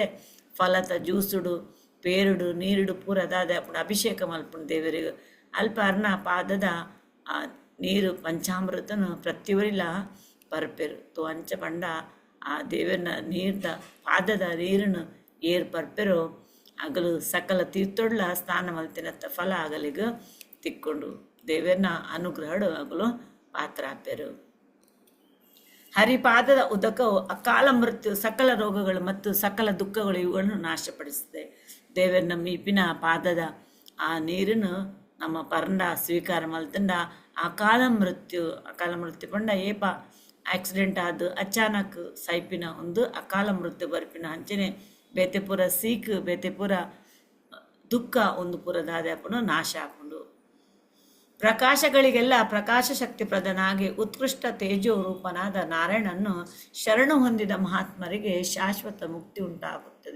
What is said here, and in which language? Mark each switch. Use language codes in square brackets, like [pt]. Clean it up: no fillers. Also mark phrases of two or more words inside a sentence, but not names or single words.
[tcy] ಫಲತ ಜ್ಯೂಸುಡು ಪೇರುಡು ನೀರುಡು ಪೂರ ದಾದ ಅಪ್ಪನ ಅಭಿಷೇಕ ಮಲ್ಪುಂಡು ದೇವರಿಗೆ ಅಲ್ಪ ಅರ್ನ ಪಾದದ ಆ ನೀರು ಪಂಚಾಮೃತನು ಪ್ರತಿಯೊರಿಲ ಪರ್ಪೆರು ತೋ ಅಂಚ ಪಂಡ ಆ ದೇವರನ ನೀರ್ದ ಪಾದದ ನೀರನ್ನು ಏರ್ ಪರ್ಪೆರು ಆಗಲು ಸಕಲ ತೀರ್ಥೊಡ್ಲ ಸ್ನಾನ ಮಲ್ತಿನತ್ತ ಫಲ ಆಗಲಿಗ ತಿಕ್ಕೊಂಡು ದೇವರನ ಅನುಗ್ರಹಡು ಆಗಲು ಪಾತ್ರ ಹಾಪೆರು. [kn] ಹರಿಪಾದದ ಉದಕವು ಅಕಾಲ ಮೃತ್ಯು ಸಕಲ ರೋಗಗಳು ಮತ್ತು ಸಕಲ ದುಃಖಗಳು ಇವುಗಳನ್ನು ನಾಶಪಡಿಸಿದೆ. [tcy] ದೇವರನ ಮೀಪಿನ ಪಾದದ ಆ ನೀರನ್ನು ನಮ್ಮ ಪರಂಡ ಸ್ವೀಕಾರ ಮಲ್ತಂಡ ಅಕಾಲ ಮೃತ್ಯು ಪಂಡ ಏಪ ಆಕ್ಸಿಡೆಂಟ್ ಆದ ಅಚಾನಕ್ ಸೈಪಿನ ಒಂದು ಅಕಾಲ ಮೃತ್ಯು ಬರ್ಪಿನ ಅಂಚನೆ ಬೇತೆಪುರ ಸೀಕ್ ಬೇತೆಪುರ ದುಃಖ ಒಂದು ಪುರದಾದ್ಯಾಪನು ನಾಶ ಹಾಕೊಂಡು [kn] ಪ್ರಕಾಶಗಳಿಗೆಲ್ಲ ಪ್ರಕಾಶ ಶಕ್ತಿ ಪ್ರಧಾನಾಗಿ ಉತ್ಕೃಷ್ಟ ತೇಜೋ ರೂಪನಾದ ನಾರಾಯಣನ್ನು ಶರಣು ಹೊಂದಿದ ಮಹಾತ್ಮರಿಗೆ ಶಾಶ್ವತ ಮುಕ್ತಿ ಉಂಟಾಗುತ್ತದೆ.